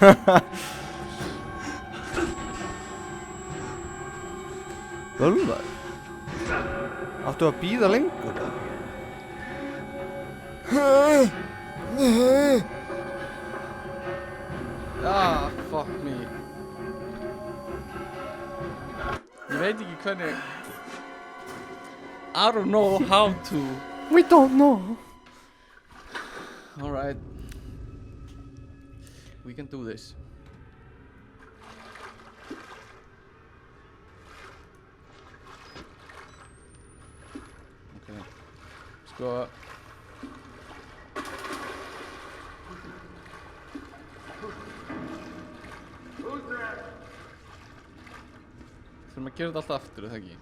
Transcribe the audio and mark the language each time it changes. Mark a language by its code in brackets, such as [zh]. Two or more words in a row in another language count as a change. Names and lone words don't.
[is] Bölvar. Áttu að bíða lengur? [en] Ah, fuck me. [is] Ég veit ekki hvernig. [en] I don't know how to. We don't know. Alright. We can do this. Okay. [is] Sko. Þurfum að gera þetta alltaf aftur, er það ekki?